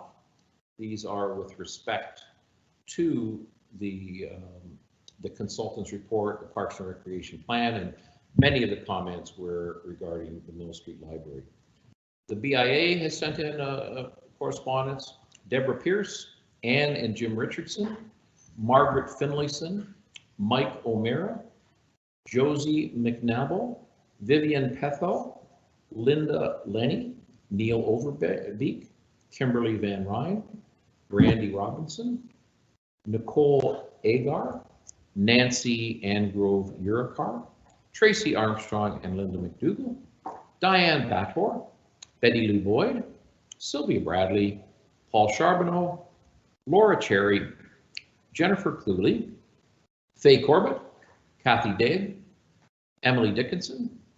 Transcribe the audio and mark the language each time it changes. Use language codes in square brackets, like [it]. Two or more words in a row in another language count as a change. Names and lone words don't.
[en] These are with respect to the consultant's report, the Parks and Recreation Plan, and many of the comments were regarding the Mill Street Library. The BIA has sent in a correspondence. Deborah Pierce, Ann and Jim Richardson, Margaret Finlayson, Mike O'Meara, Josie McNabble, Vivian Petho, Linda Lenny, Neil Overbeek, Kimberly Van Ryn, Brandy Robinson, Nicole Agar, Nancy Angrove Urikar, Tracy Armstrong and Linda McDougall, Diane Bator, Betty Lou Boyd, Sylvia Bradley, Paul Charbonneau, Laura Cherry, Jennifer Cluley, Faye Corbett, Kathy Dave, Emily Dixon,